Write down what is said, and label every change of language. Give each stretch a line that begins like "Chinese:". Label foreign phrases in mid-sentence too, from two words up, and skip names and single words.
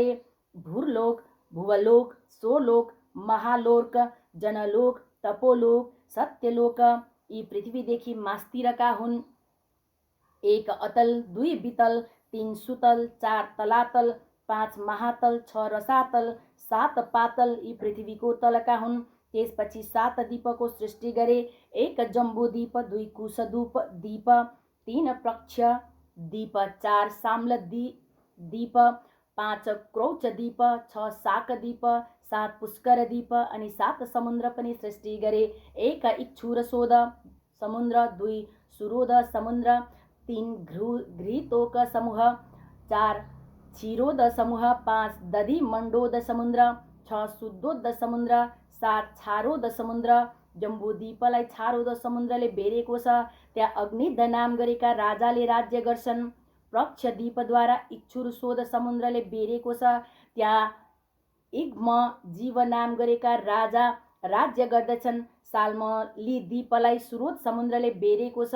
Nepali: भूरलोक, भुवलोक, सोलोक, महालोक, जनलोक, तपोलोक, सत्यलोक। यी पृथ्वीदेखि मास्तिरका हुन्। 1 अतल, 2 वितल, 3 सुतल, 4 तलातल, 5 महातल, 6 रसातल, 7 पातल यी पृथ्वीको तलका हुन्। त्यसपछि 7 द्वीपको सृष्टि गरे। 1 जम्बूद्वीप, 2 कुशद्वीप, 3 प्रक्ष द्वीप, 4 साम्लद्वीप, 5 क्रौचद्वीप, 6 शाकद्वीप, 7 पुष्करद्वीप अनि 7 समुद्र पनि सृष्टि गरे। 1 इक्षुरसोध समुद्र, 2 सुरोध समुद्र, 3 घृतोक समूह, 4 क्षीरोद समूह, 5 दधि मण्डोद समुद्र, 6 शुद्धोद समुद्र, 7 छारोद समुद्र। जम्बूद्वीपलाई छारोद समुद्रले बेरेको छ। त्यहाँ अग्निद नाम गरेका राजाले राज्य गर्छन्। प्रक्षद्वीपद्वारा इक्षुरसोध समुद्रले बेरेको छ। त्यहाँ इग्म जीव नाम गरेका राजा राज्य गर्दछन्। साल्मली द्वीपलाई सुरोध समुद्रले बेरेको छ।